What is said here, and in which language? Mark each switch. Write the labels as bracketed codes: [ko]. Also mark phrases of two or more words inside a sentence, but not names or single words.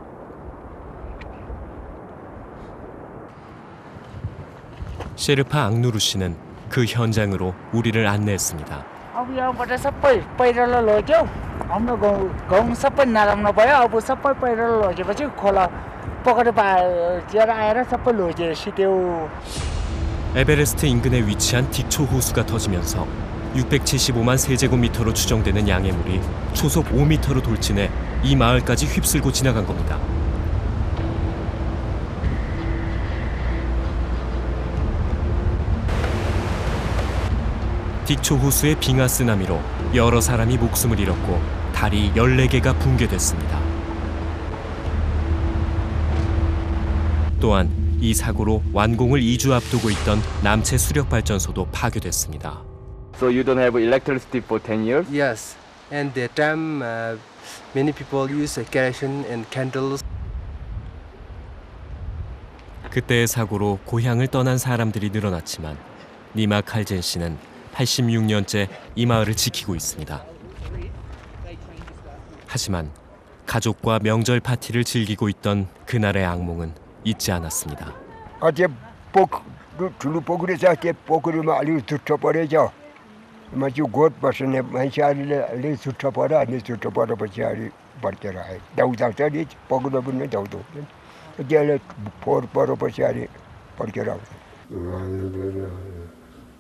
[ko] 셰르파 앙누루 씨는 그 현장으로 우리를 안내했습니다. [ne] अब यहाँबाट सबै पहिरो लग्यो हाम्रो गाउँ सबै नालामा भयो अब सबै पहिरो लगेपछि खोला पकड पाएर आएर सबै लगिसिट्यो. [ko] 에베레스트 인근에 위치한 딕초 호수가 터지면서 675만 세제곱미터로 추정되는 양의 물이 초속 5m로 돌진해 이 마을까지 휩쓸고 지나간 겁니다. 딕초 호수의 빙하 쓰나미로 여러 사람이 목숨을 잃었고 다리 14개가 붕괴됐습니다. 또한 이 사고로 완공을 2주 앞두고 있던 남체 수력 발전소도 파괴됐습니다. [en] So you don't have electricity for 10 years? Yes, and that time many people use kerosene and candles. [ko] 그때의 사고로 고향을 떠난 사람들이 늘어났지만 니마 칼젠 씨는 86년째 이 마을을 지키고 있습니다. 하지만 가족과 명절 파티를 즐기고 있던 그날의 악몽은 잊지 않았습니다. [ne] 어제 ठुलो पोखरी छ त्यो पोखरीमा अलि छुट्टो परेछ मान्छे गोठ बस्ने मान्छेहरूले अलि छुट्टो पर्यो अनि छुट्टो परेपछि अलि भर्केर आयो दाउदा छ नि पक्रिनु पनि दाउदो त्यसले फोहोर परेपछि अलि भर्केर आउँछ